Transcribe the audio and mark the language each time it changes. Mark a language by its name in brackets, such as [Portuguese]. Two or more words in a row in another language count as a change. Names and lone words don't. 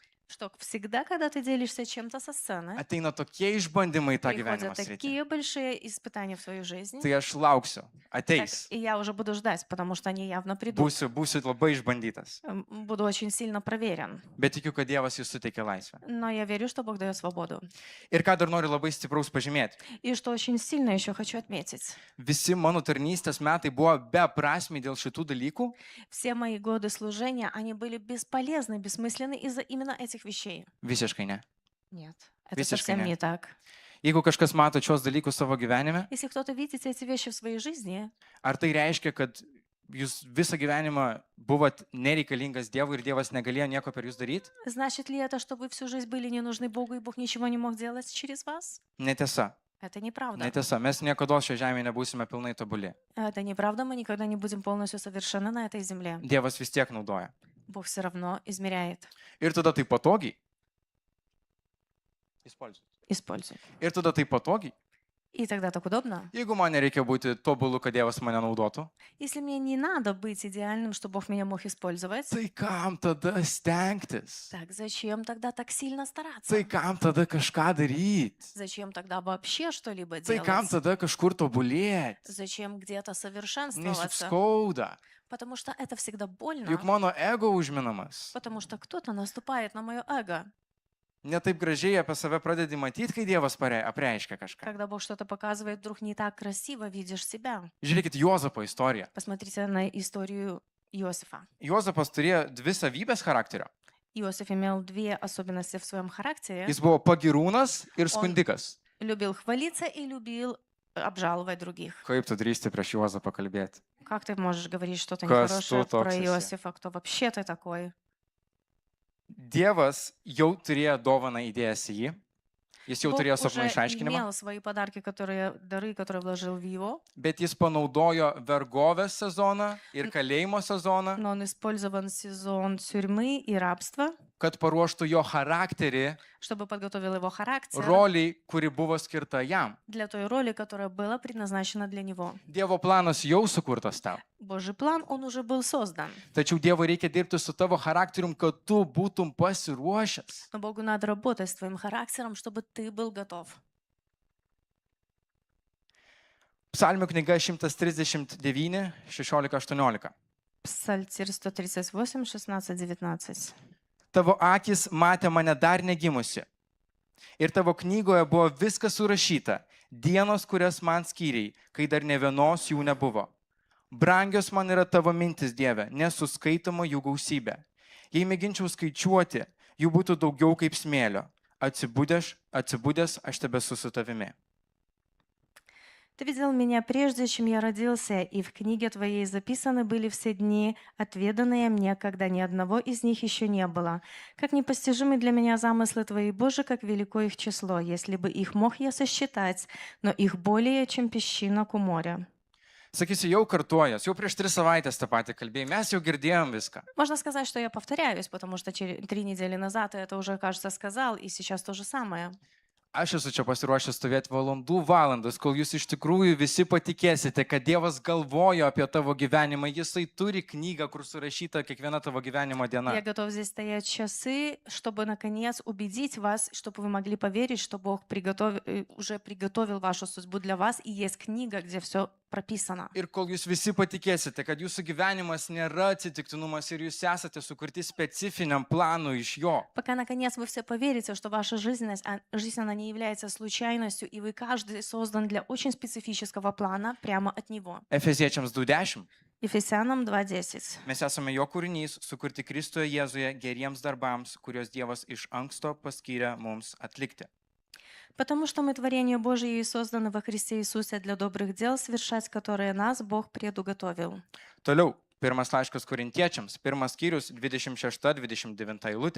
[Russian] Что всегда, когда ты делишься чем-то со сцены, [Lithuanian] ateina tokie išbandymai į tą gyvenimo [Russian] приходят [Lithuanian] sritį. [Russian] такие большие испытания в свою жизнь. [Lithuanian] Tai aš lauksiu, [Russian] Так, [Lithuanian] ateis, [Russian] и я уже буду ждать, потому что они явно придут. [Lithuanian] būsiu labai išbandytas. [Russian] Буду очень сильно проверен. [Lithuanian] Bet tikiu, kad Dievas jūs suteikia laisvę. [Russian] Но я верю, что Бог дает свободу. [Lithuanian] Ir ką dar noriu labai stipraus pažymėti. [Russian] И что очень сильно еще хочу отметить. [Lithuanian] Visi mano tarnystės metai buvo beprasmiai dėl šitų dalykų. [Russian] Все мои годы служения, они были бесполезны, бессмысленны из-за именно этих вещей. [Lithuanian] Visiškai ne. [Russian] Нет, это [Lithuanian] Visiškai [Russian] совсем [Lithuanian] ne. [Russian] не так. [Lithuanian] Jeigu kažkas mato šios dalykus savo gyvenime, [Russian] Если кто-то видит эти вещи в своей жизни, [Lithuanian] ar tai reiškia, kad jūs visą gyvenimą buvot nereikalingas Dievui ir Dievas negalėjo nieko per jūs daryti? [Russian] значит ли это, что вы всю жизнь были не нужны Богу, и Бог ничего не мог делать через вас? [Lithuanian] Netiesa. [Russian] Это неправда. [Lithuanian] Netiesa. Mes niekada šioje žemėje nebūsime pilnai tobuli. [Russian] Это неправда, мы никогда не будем полностью совершенны на этой земле. [Lithuanian] Dievas vis tiek naudoja. [Russian] Бог все равно измеряет, [Lithuanian] Ir tada tai patogiai. [Russian] использует. [Lithuanian] Ir tada tai patogiai. [Russian] И тогда так удобно. [Lithuanian] Jeigu man nereikia būti tobulu, kad Dievas mane naudotų, [Russian] Если мне не надо быть идеальным, чтобы Бог меня мог использовать, [Lithuanian] tai kam tada stengtis? [Russian] так зачем тогда так сильно стараться? [Lithuanian] Tai kam tada kažką daryti? [Russian] Зачем тогда вообще что-либо [Lithuanian] Tai kam [Russian] делать? [Lithuanian] tada kažkur tobulėti? [Russian] Зачем где-то [Lithuanian] Nes juk [Russian] совершенствоваться? [Lithuanian] skauda. [Russian] Потому что это всегда больно. [Lithuanian] Juk mano ego užminamas. [Russian] Потому что кто-то наступает на мое эго. [Lithuanian] Netaip gražiai apie save pradedi matyti, kai Dievas apreiškia kažką. [Russian] Когда Бог что-то показывает, вдруг не так красиво видишь себя. [Lithuanian] Žiūrėkit Juozapo istoriją. [Russian] Посмотрите на историю Иосифа. [Lithuanian] Juozapas turėjo dvi savybės charakterio. [Russian] Иосиф имел две особенности в своем характере. [Lithuanian] Jis buvo pagirūnas ir skundikas. [Russian] Любил хвалиться и любил обжаловать других. [Lithuanian] Kaip tu drįsti prieš Juozapą kalbėti? [Russian] Как ты можешь говорить что-то [Lithuanian] Kas [Russian] нехорошее [Lithuanian] tu toks [Russian] про [Lithuanian] esi? [Russian] Иосифа? Кто вообще ты такой? [Lithuanian] Dievas jau turėjo dovaną įdėjęs į jį. Jis jau [Russian] Бог [Lithuanian] turėjo sapnų [Russian] уже [Lithuanian] išaiškinimą, [Russian] имел свои подарки, дары, которые вложил в его, [Lithuanian] bet jis panaudojo vergovės sezoną ir kalėjimo sezoną, [Russian] но он использовал сезон тюрьмы и рабства, [Lithuanian] kad paruoštų jo charakterį [Russian] чтобы подготовил его характер [Lithuanian] roliai, kuri buvo skirta jam. [Russian] для той роли, которая была предназначена для него. [Lithuanian] Dievo planas jau sukurtas tau. [Russian] Божий план, он уже был создан. [Lithuanian] Tačiau Dievui reikia dirbti su tavo charakterium, kad tu būtum pasiruošęs. [Russian] Но Богу надо работать с твоим характером, чтобы ты был готов. [Lithuanian] Psalmių knyga 139, 16-18. [Russian] Псалтирь 138, 16-19. [Lithuanian] Tavo akis matė mane dar negimusi. Ir tavo knygoje buvo viskas surašyta. Dienos, kurias man skyriai, kai dar ne vienos jų nebuvo. Brangios man yra tavo mintis, Dieve, nesuskaitoma jų gausybė. Jei mėginčiau skaičiuoti, jų būtų daugiau kaip smėlio. Atsibudęs, aš tebesu su tavimi. [Russian] Ты видел меня прежде, чем я родился, и в книге твоей записаны были все дни, отведанные мне, когда ни одного из них еще не было. Как непостижимы для меня замыслы твои, Боже, как велико их число, если бы их мог я сосчитать, но их более, чем песчинок у моря. [Lithuanian] Sakysiu, jau kartuojas, jau prieš 3 savaitės tą patį kalbėjai, mes jau girdėjom viską. [Russian] Можно сказать, что я повторяюсь, потому что 3 недели назад я это уже, кажется, сказал, и сейчас то же самое. [Lithuanian] Aš esu čia pasiruošęs stovėti valandas, kol jūs iš tikrųjų visi patikėsite, kad Dievas galvojo apie tavo gyvenimą, Jisai turi knygą, kur surašyta kiekviena tavo gyvenimo diena. [Russian] Я готов здесь стоять часы, чтобы наконец убедить вас, чтобы вы могли поверить, что Бог уже приготовил вашу судьбу для вас, и есть книга, где все прописано. [Lithuanian] Ir kol jūs visi patikėsite, kad jūsų gyvenimas nėra atsitiktinumas ir jūs esate sukurti specifiniam planui iš jo. [Russian] Пока наконец вы все поверите, что ваша жизнь, она не является случайностью, и вы каждый создан для очень специфического плана прямо от Него. [Lithuanian] Efeziečiams 2:10. [Russian] Ефесянам 2:10. [Lithuanian] Mes esame jo kūrinys, sukurti Kristuje Jėzuje geriems darbams, kuriuos Dievas iš anksto paskyrė mums atlikti. [Russian] Потому что мы творение Божие и созданы во Христе Иисусе для добрых дел, совершать которые нас Бог предуготовил. [Lithuanian] Toliau, pirmas laiškas korintiečiams, pirmas skyrius 26-29 eilutė.